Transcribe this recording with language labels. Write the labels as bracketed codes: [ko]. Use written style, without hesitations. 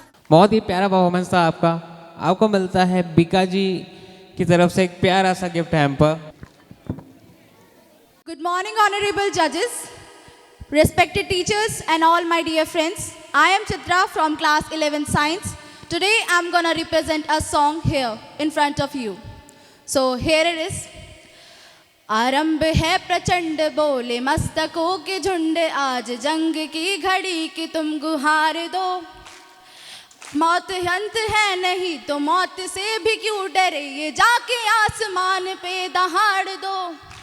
[hi] बहुत ही प्यारा परफॉर्मेंस था आपका। आपको मिलता है बीका जी की तरफ से एक प्यारा सा gift hamper. [en] Good morning, honorable judges, respected teachers, and all my dear friends. I am Chitra from class 11 Science. Today I'm gonna represent a song here in front of you. So here it is. [hi] आरंभ है प्रचंड बोले मस्तकों के झुंड, आज जंग की घड़ी की तुम गुहार दो। मौत अंत है नहीं तो मौत से भी क्यों डरे, ये जाके आसमान पे दहाड़ दो।